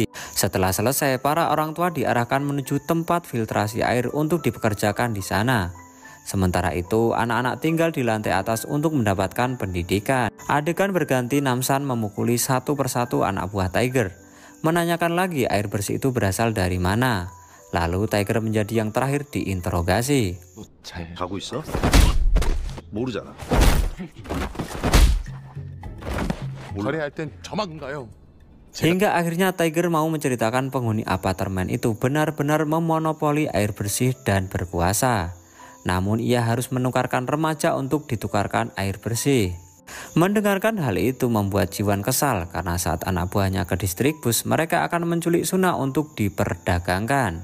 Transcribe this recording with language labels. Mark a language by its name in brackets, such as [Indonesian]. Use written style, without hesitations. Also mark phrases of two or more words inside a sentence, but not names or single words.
[Indonesian] Setelah selesai, para orang tua diarahkan menuju tempat filtrasi air untuk dipekerjakan di sana. Sementara itu, anak-anak tinggal di lantai atas untuk mendapatkan pendidikan. Adegan berganti Namsan memukuli satu persatu anak buah Tiger. Menanyakan lagi air bersih itu berasal dari mana. Lalu Tiger menjadi yang terakhir diinterogasi. [Korean] 가고 있어? 모르잖아. 거래할 땐 저만가요. [Indonesian] Hingga akhirnya Tiger mau menceritakan penghuni apartemen itu benar-benar memonopoli air bersih dan berkuasa. Namun ia harus menukarkan remaja untuk ditukarkan air bersih. Mendengarkan hal itu membuat Jiwan kesal karena saat anak buahnya ke distrik bus mereka akan menculik Suna untuk diperdagangkan.